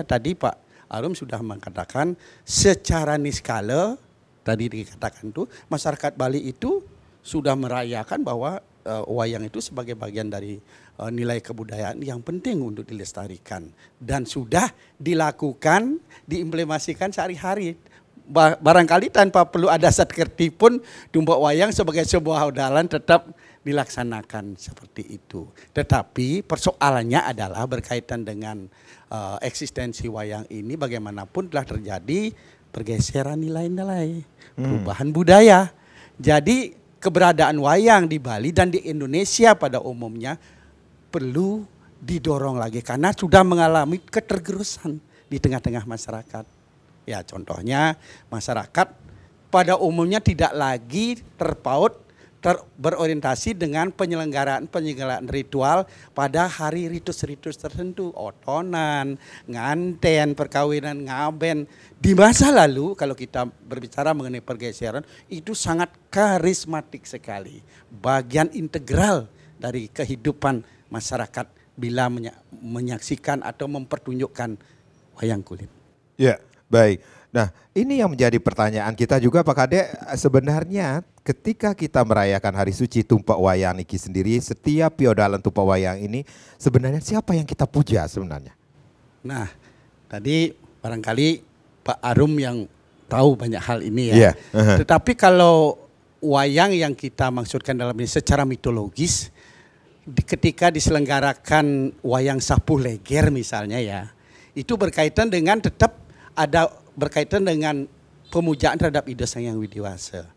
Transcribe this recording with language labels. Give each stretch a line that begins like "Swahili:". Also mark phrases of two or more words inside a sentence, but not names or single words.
Indonesian: Tadi Pak Arum sudah mengatakan secara niskala, tadi dikatakan itu masyarakat Bali itu sudah merayakan bahwa wayang itu sebagai bagian dari nilai kebudayaan yang penting untuk dilestarikan. Dan sudah dilakukan, diimplementasikan sehari-hari. Barangkali tanpa perlu ada Satkerti pun tumpak wayang sebagai sebuah odalan tetap dilaksanakan seperti itu. Tetapi persoalannya adalah berkaitan dengan eksistensi wayang ini bagaimanapun telah terjadi pergeseran nilai-nilai, perubahan budaya. Jadi keberadaan wayang di Bali dan di Indonesia pada umumnya perlu didorong lagi karena sudah mengalami ketergerusan di tengah-tengah masyarakat. Ya contohnya masyarakat pada umumnya tidak lagi berorientasi dengan penyelenggaraan ritual pada hari ritus-ritus tertentu. Otonan, nganten, perkawinan, ngaben. Di masa lalu kalau kita berbicara mengenai pergeseran itu sangat karismatik sekali. Bagian integral dari kehidupan masyarakat bila menyaksikan atau mempertunjukkan wayang kulit. Ya. Baik, nah ini yang menjadi pertanyaan kita juga Pak Kadek. Sebenarnya ketika kita merayakan Hari Suci Tumpak Wayang niki sendiri, setiap piodalan tumpak wayang ini sebenarnya siapa yang kita puja sebenarnya? Nah tadi barangkali Pak Arum yang tahu banyak hal ini ya. Yeah. Tetapi kalau wayang yang kita maksudkan dalam ini secara mitologis, ketika diselenggarakan wayang Sapuh Leger misalnya ya, itu berkaitan dengan tetap ada berkaitan dengan pemujaan terhadap Ida Sang Hyang Widi Wasa.